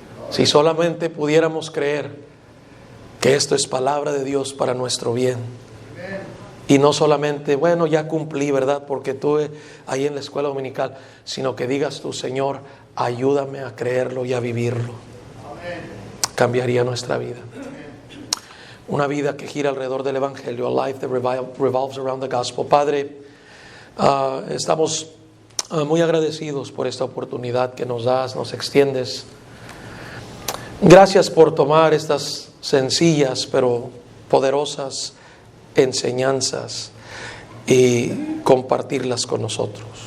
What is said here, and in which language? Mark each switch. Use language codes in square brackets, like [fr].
[es] Si solamente pudiéramos creer que esto es palabra de Dios para nuestro bien. Y no solamente, ya cumplí, ¿verdad? Porque estuve ahí en la escuela dominical, sino que digas tú: Señor, ayúdame a creerlo y a vivirlo. Cambiaría nuestra vida. Una vida que gira alrededor del Evangelio. [en] A life that revolves around the gospel. [es] Padre, estamos muy agradecidos por esta oportunidad que nos das, nos extiendes. Gracias por tomar estas sencillas pero poderosas enseñanzas y compartirlas con nosotros.